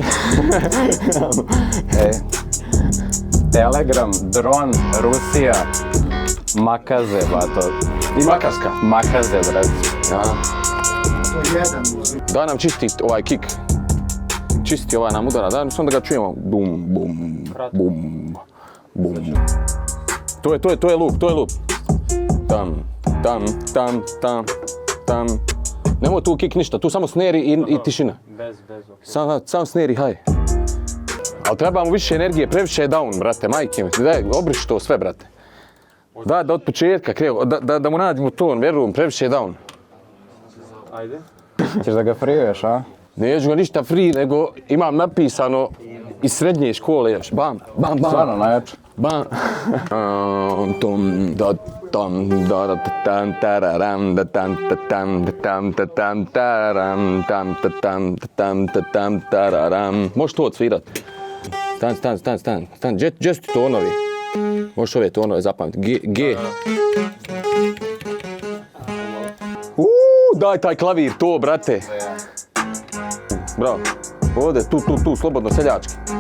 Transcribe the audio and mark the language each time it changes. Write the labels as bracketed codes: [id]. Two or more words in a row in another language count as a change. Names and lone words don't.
[bs] Ej, Telegram, dron, Rusija, makaze, bato. I Makarska. Makaze, brate. Ja. To je jedan. Daj nam čisti ovaj kick. Čisti ovaj nam udara, daj nam samo da ga čujemo. Bum, bum, bum, bum. To je loop. Tam, tam, tam, tam, tam. Nemoj tu kick ništa, tu samo snare i tišina. Bez. Sam snare i haj. Ali treba mu više energije, previše je down, brate, majke mi. Daj, obriši to sve, brate. Daj da od početka krevo, da mu nađemo ton, vjerujem, previše je down. Ajde. Ćeš da ga frijuješ, a? Neću ga ništa free, nego imam napisano iz srednje škole još. Bam, bam, bam. Stvarno, najjače. Bam. Tom, da, tam, da, da, tam, tararam, da, tam, tam, da, tam, tam, tararam, tam, tam, tam, tam, tararam. Možeš to odsvirat. Stan, gdje su ti tonovi? Možeš ove tonove zapamtiti. G. Daj taj klavir, to, brate. Bravo. Ovdje, tu, slobodno, seljački.